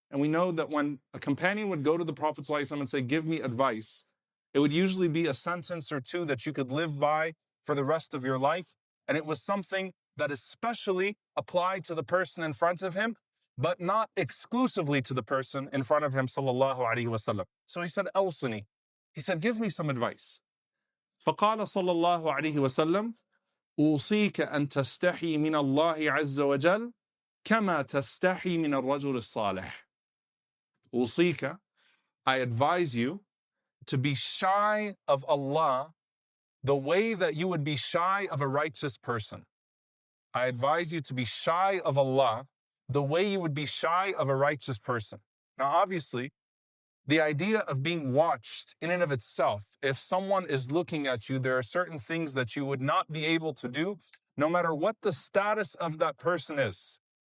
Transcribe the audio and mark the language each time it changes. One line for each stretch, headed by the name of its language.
English: And we know that when a companion would go to the Prophet ﷺ and say, give me advice, it would usually be a sentence or two that you could live by for the rest of your life. And it was something that especially applied to the person in front of him, but not exclusively to the person in front of him, sallallahu alaihi wasallam. So he said, Awsini. He said, give me some advice.
Arabic: فقال صلى الله عليه وسلم أوصيك أن تستحي من الله عز وجل كما تستحي من الرجل الصالح.
English: أوصيك, I advise you to be shy of Allah the way that you would be shy of a righteous person. I advise you to be shy of Allah the way you would be shy of a righteous person. Now, obviously, the idea of being watched in and of itself, if someone is looking at you, there are certain things that you would not be able to do, no matter what the status of that person is.